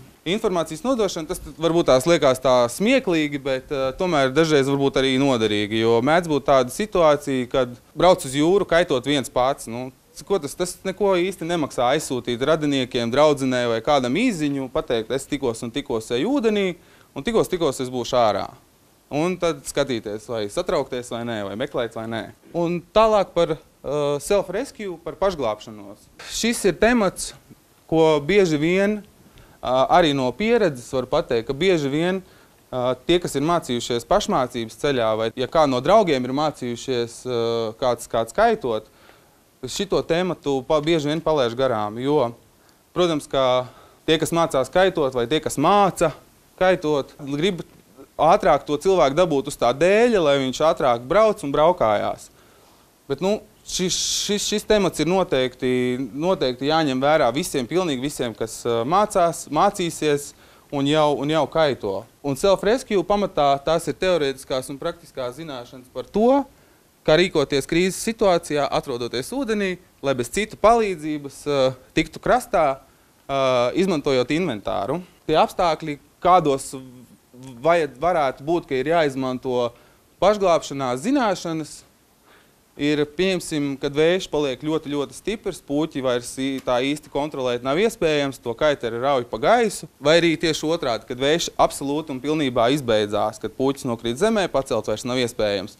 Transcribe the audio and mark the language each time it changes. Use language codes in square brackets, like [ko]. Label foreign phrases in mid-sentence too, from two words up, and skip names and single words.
[lv] Informācijas nodošana, tas varbūt tās liekas tā smieklīgi, bet tomēr dažreiz varbūt arī noderīgi, jo mēdz būt tāda situācija, kad brauc uz jūru kaitot viens pats. Tas neko īsti nemaksā aizsūtīt radiniekiem, draudzenei vai kādam īziņu, pateikt, es tikos eju ūdenī, un tikos es būšu ārā. Un tad skatīties, vai satraukties vai nē, vai meklēt vai nē. Un tālāk par self-rescue, par pašglābšanos. Šis ir temats, ko bieži vien, arī no pieredzes var pateikt, ka bieži vien tie, kas ir mācījušies pašmācības ceļā, vai ja kā no draugiem ir mācījušies kāds kaitot, šito tematu bieži vien palaiž garām, jo, protams, ka tie, kas mācās kaitot, vai tie, kas māca kaitot, grib ātrāk to cilvēku dabūt uz tā dēļa, lai viņš ātrāk brauc un braukājās. Bet, šis temats ir noteikti jāņem vērā pilnīgi visiem, kas mācīsies un jau kaito. Un self-rescue pamatā tās ir teorētiskās un praktiskās zināšanas par to, kā rīkoties krīzes situācijā, atrodoties ūdenī, lai bez citu palīdzības tiktu krastā, izmantojot inventāru. Tie apstākļi, kādos varētu būt, ka ir jāizmanto pašglābšanās zināšanas, ir, pieņemsim, kad vējš paliek ļoti, ļoti stiprs, puķi vairs tā īsti kontrolēt nav iespējams, to kaiteri rauj pa gaisu, vai arī tieši otrādi, kad vējš absolūti un pilnībā izbeidzās, kad puķis nokrīt zemē, pacelt vairs nav iespējams.